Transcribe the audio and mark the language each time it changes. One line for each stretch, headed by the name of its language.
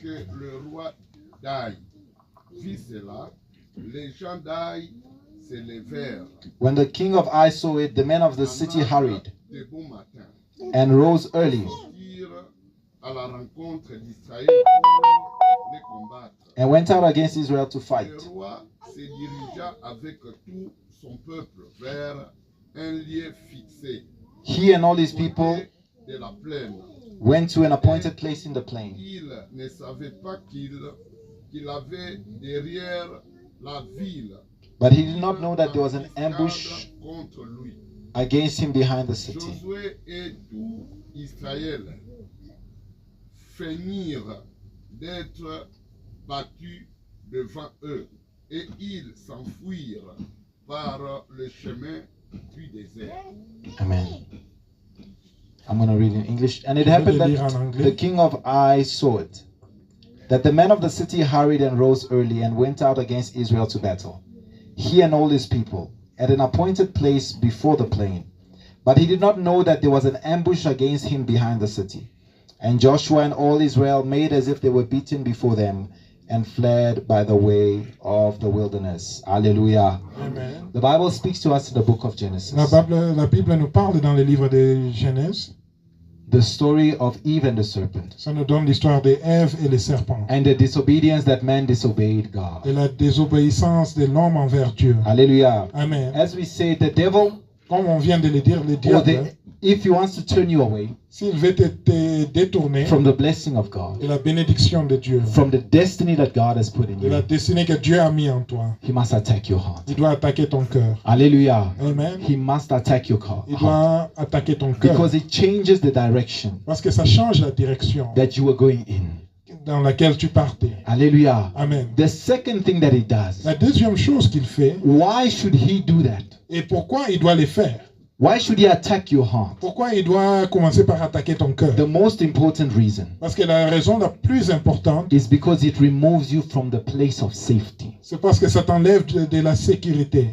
French: Que le roi d'Aï vit cela, les gens d'Aï se levèrent
English: When the king of Ai saw it, the men of the city hurried
French: de bon matin,
English: and rose early
French: sortirent à la rencontre d'Israël pour les combattre.
English: and went out against Israel to
French: Le
English: fight.
French: roi se dirigea avec tout son peuple vers un lieu fixé,
English: He and all his people
French: côté de la plaine.
English: went to an appointed place in the plain.
French: Il ne savait pas qu'il avait derrière la ville
English: But he did not know that there was an ambush
French: contre lui.
English: against him behind the city.
French: Josué et tout Israël feignirent d'être battus devant eux et ils s'enfuirent par le chemin du désert.
English: Amen. I'm going to read in English. And it
French: Je vais
English: happened
French: le lire en
English: that
French: anglais.
English: the king of Ai saw it, that the men of the city hurried and rose early and went out against Israel to battle, he and all his people, at an appointed place before the plain. But he did not know that there was an ambush against him behind the city. And Joshua and all Israel made as if they were beaten before them and fled by the way of the wilderness. Hallelujah. Amen. The Bible speaks to us in the book of Genesis.
French: La Bible nous parle dans le livre de Genèse.
English: The story of Eve and the serpent,
French: Ça nous donne l'histoire d'Ève et les serpents.
English: and the disobedience that man disobeyed God.
French: Et la désobéissance de l'homme envers Dieu.
English: Hallelujah. Amen. As we say, the devil,
French: Comme on vient de le dire, le
English: or
French: diable,
English: if he wants to turn you away
French: s'il veut te détourner
English: from the blessing of God,
French: de la bénédiction de Dieu,
English: from the destiny that God has put in
French: de la
English: you,
French: destinée que Dieu a mis en toi,
English: he must attack your heart.
French: il doit attaquer ton cœur.
English: Hallelujah. Amen. He must attack your
French: Il
English: heart
French: doit attaquer ton cœur.
English: because it changes the direction
French: Parce que ça change la direction
English: that you were going in.
French: dans laquelle tu partais.
English: Hallelujah. Amen. The second thing that he does,
French: La deuxième chose qu'il fait,
English: why should he do that?
French: et pourquoi il doit le faire?
English: Why should he attack your heart?
French: Pourquoi il doit commencer par attaquer ton cœur?
English: The most important reason
French: Parce que la raison la plus importante,
English: is because it removes you from the place of safety.
French: c'est parce que ça t'enlève de la sécurité.